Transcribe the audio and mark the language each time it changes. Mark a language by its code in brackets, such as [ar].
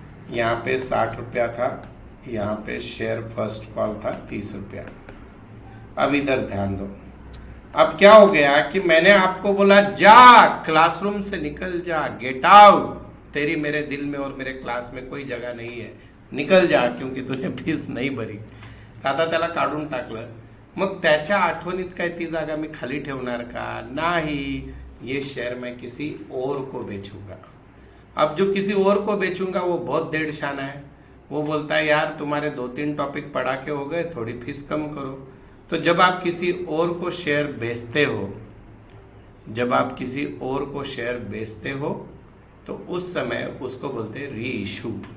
[hi] यहाँ पे 60 रुपया था, यहाँ पे शेयर फर्स्ट कॉल था 30 रुपया. अब इधर ध्यान दो. अब क्या हो गया कि मैंने आपको बोला जा क्लासरूम से निकल जा, गेट आउट. तेरी मेरे दिल में और मेरे क्लास में कोई जगह नहीं है, निकल जा, क्योंकि तुझे फीस [mr] नाही [hi] भरी. [mr] आता त्याला काढून टाकलं. मग त्याच्या आठवणीत काय ती जागा मी खाली ठेवणार का. नाही. [hi] ये शेयर मैं किसी और को बेचूंगा. अब जो किसी और को बेचूंगा वो बहुत देड़शाना है. वो बोलता है यार तुम्हारे 2-3 टॉपिक पढ़ा के हो गए, थोड़ी फीस कम करो. तो जब आप किसी और को शेयर बेचते हो जब आप किसी और को शेयर बेचते हो तो उस समय उसको बोलते हैं री इशू।